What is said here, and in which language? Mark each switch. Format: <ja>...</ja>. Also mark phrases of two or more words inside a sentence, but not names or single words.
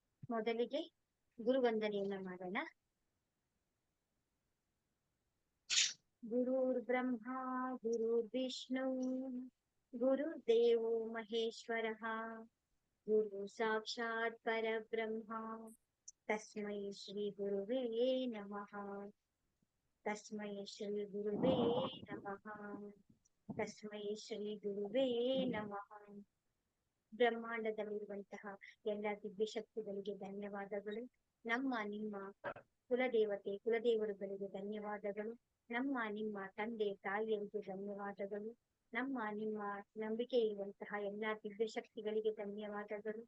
<kn>ಮೊದಲಿಗೆ ಗುರುವಂದನೆಯನ್ನ ಮಾಡೋಣ.</kn> <sa>ಗುರುರ್ ಬ್ರಹ್ಮ ಗುರುರ್ ವಿಷ್ಣು ಗುರುರ್ದೇವೋ ಮಹೇಶ್ವರಃ ಗುರು ಸಾಕ್ಷಾತ್ ಪರಬ್ರಹ್ಮ ತಸ್ಮೈ ಶ್ರೀ ಗುರುವೇ ನಮಃ. ತಸ್ಮೈ ಶ್ರೀ ಗುರುವೇ ನಮಃ. ತಸ್ಮೈ ಶ್ರೀ ಗುರುವೇ ನಮಃ.</sa> <kn>ಬ್ರಹ್ಮಾಂಡದಲ್ಲಿರುವಂತಹ ಎಲ್ಲ ದಿವ್ಯ ಶಕ್ತಿಗಳಿಗೆ ಧನ್ಯವಾದಗಳು. ನಮ್ಮ ನಿಮ್ಮ ಕುಲದೇವತೆ ಕುಲದೇವರುಗಳಿಗೆ ಧನ್ಯವಾದಗಳು. ನಮ್ಮ ನಿಮ್ಮ ತಂದೆ ತಾಯಿಯರಿಗೆ ಧನ್ಯವಾದಗಳು. ನಮ್ಮ ನಿಮ್ಮ ನಂಬಿಕೆ ಇರುವಂತಹ ಎಲ್ಲ ದಿವ್ಯ ಶಕ್ತಿಗಳಿಗೆ ಧನ್ಯವಾದಗಳು.</kn>